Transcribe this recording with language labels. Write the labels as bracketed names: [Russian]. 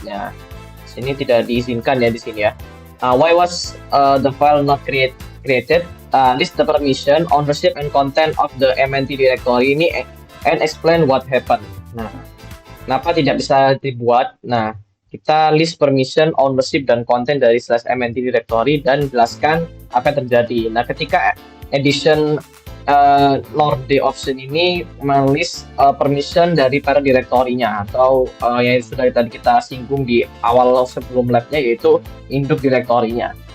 [Indonesian] Nah, sini tidak diizinkan ya di sini ya. [English] Why was the file not created? List the permission, ownership, and content of the mnt directory ini and explain what happened. [Indonesian] Nah, kenapa tidak bisa dibuat? Nah, kita list permission, ownership, dan content dari /mnt directory dan jelaskan apa yang terjadi. Nah, ketika edition Lord the option ini menulis permission dari para direktorinya atau yang sudah tadi kita singgung di awal sebelum labnya, yaitu induk direktorinya.